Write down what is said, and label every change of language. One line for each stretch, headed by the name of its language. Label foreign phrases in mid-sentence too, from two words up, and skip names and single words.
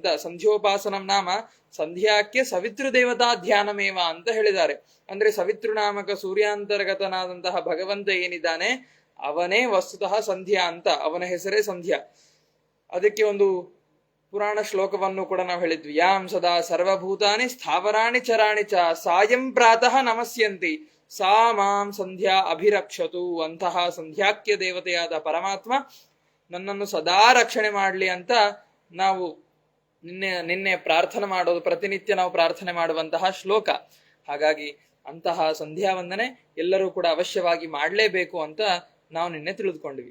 Sanskrit: ಸಂಧ್ಯೋಪಾಸನಂ ನಾಮ ಸಂಧ್ಯಾಖ್ಯ ಸವಿತೃದೇವತಾ ಧ್ಯಾನಮೇವ
Kannada: ಅಂತ ಹೇಳಿದ್ದಾರೆ. ಅಂದ್ರೆ ಸವಿತೃನಾಮಕ ಸೂರ್ಯಾಂತರ್ಗತನಾದಂತಹ ಭಗವಂತ ಏನಿದ್ದಾನೆ ಅವನೇ ವಸ್ತುತಃ ಸಂಧ್ಯಾ ಅಂತ, ಅವನ ಹೆಸರೇ ಸಂಧ್ಯಾ. ಅದಕ್ಕೆ ಒಂದು ಪುರಾಣ ಶ್ಲೋಕವನ್ನು ಕೂಡ ನಾವು ಹೇಳಿದ್ವಿ.
Sanskrit: ಯಾಂ ಸದಾ ಸರ್ವಭೂತಾನಿ ಸ್ಥಾವರಾಣಿ ಚರಾಣಿ ಚ ಸಾಯಂ ಪ್ರಾತಃ ನಮಸ್ಯಂತಿ ಸಾ ಮಾಂ ಸಂಧ್ಯಾ ಅಭಿರಕ್ಷತು.
Kannada: ಅಂತಹ ಸಂಧ್ಯಾಖ್ಯ ದೇವತೆಯಾದ ಪರಮಾತ್ಮ ನನ್ನನ್ನು ಸದಾ ರಕ್ಷಣೆ ಮಾಡಲಿ ಅಂತ ನಾವು ನಿನ್ನೆ ಪ್ರಾರ್ಥನೆ ಮಾಡೋದು, ಪ್ರತಿನಿತ್ಯ ನಾವು ಪ್ರಾರ್ಥನೆ ಮಾಡುವಂತಹ ಶ್ಲೋಕ. ಹಾಗಾಗಿ ಅಂತಹ ಸಂಧ್ಯಾ ವಂದನೆ ಎಲ್ಲರೂ ಕೂಡ ಅವಶ್ಯವಾಗಿ ಮಾಡಲೇಬೇಕು ಅಂತ ನಾವು ನಿನ್ನೆ ತಿಳಿದುಕೊಂಡಿವಿ.